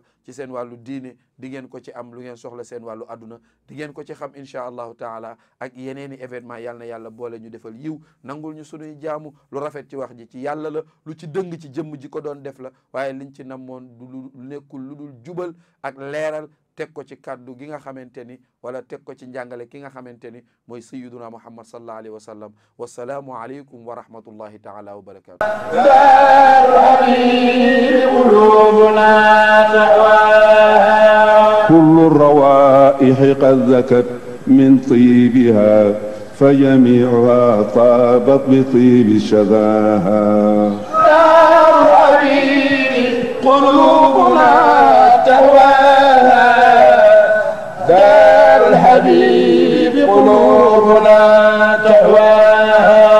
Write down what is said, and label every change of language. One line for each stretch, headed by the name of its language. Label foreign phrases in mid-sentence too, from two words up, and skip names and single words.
Wolof: ci seen wàllu diine di ngeen ko ci am lu ngeen soxla seen wàllu adduna di ngeen ko ci xam
Arabic: إن شاء الله تعالى
Wolof: ak yeneeni événement yal na yàlla boole ñu defal yiw nangul ñu sunuy jaamu lu rafet ci wax ji ci yàlla la lu ci dëng ci jëmm ji ko doon def la waaye liñ ci namoon du lu nekkul lu dul jubal ak leeral teg ko ci kaddu gi nga xamante ni wala teg ko ci njàngale ki nga xamante ni mooy
Arabic: سيدنا محمد صلى الله عليه وسلم والسلام عليكم ورحمة الله تعالى وبركاته كل الروائح قد ذكت من طيبها فجميعها طابت بطيب شذاها دار الحبيب قلوبنا تهواها دار الحبيب قلوبنا تهواها